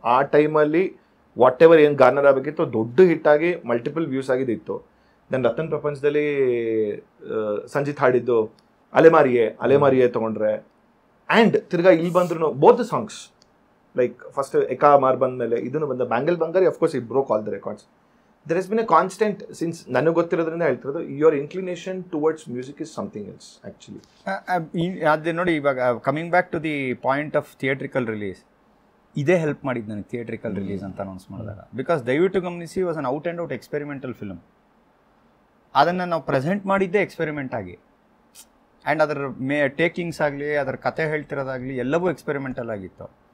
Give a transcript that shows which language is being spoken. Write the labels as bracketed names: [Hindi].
[Kannada] ಆ ಟೈಮಲ್ಲಿ [English] whatever [Kannada] ಏನು ಗಾರ್ನರ್ ಆಗಬೇಕಿತ್ತು ದೊಡ್ಡ ಹಿಟ್ ಆಗಿ ಮಲ್ಟಿಪಲ್ ವ್ಯೂಸ್ ಆಗಿದ್ದಿತ್ತು. ನನ್ನ ರತನ್ ಪ್ರಪಂಚದಲ್ಲಿ ಸಂಜಿತ್ ಹಾಡಿದ್ದು ಅಲೆಮಾರಿಯೇ ತಗೊಂಡ್ರೆ, ಆ್ಯಂಡ್ ತಿರ್ಗಾ ಇಲ್ಲಿ ಬಂದ್ರು [English] Both the songs. Like first Ekka ಮಾರ್ ಬಂದಮೇಲೆ ಇದನ್ನು ಬಂದ bangle Bangari, of course it broke all the records. There has been a constant, since [Kannada] ನನಗೆ ಗೊತ್ತಿರೋದ್ರಿಂದ ಹೇಳ್ತಿರೋದು, [English] your inclination towards music is something else actually. [Kannada] ಅದೇ ನೋಡಿ, ಇವಾಗ [English] coming back to the point of theatrical release, [Kannada] ಇದೇ help ಮಾಡಿದ್ದು ನನಗೆ theatrical release ಅಂತ announce ಮಾಡಿದಾಗ. ಬಿಕಾಸ್ ದಯವಿಟ್ಟು ಗಮನಿಸಿ [English] Was an out and out experimental film. [Kannada] ಅದನ್ನು ನಾವು ಪ್ರೆಸೆಂಟ್ ಮಾಡಿದ್ದೇ ಎಕ್ಸ್ಪೆರಿಮೆಂಟ್ ಆಗಿ, ಆ್ಯಂಡ್ ಅದರ ಟೇಕಿಂಗ್ಸ್ ಆಗಲಿ, ಅದರ ಕತೆ ಹೇಳ್ತಿರೋದಾಗಲಿ ಎಲ್ಲವೂ ಎಕ್ಸ್ಪೆರಿಮೆಂಟಲ್ ಆಗಿತ್ತು.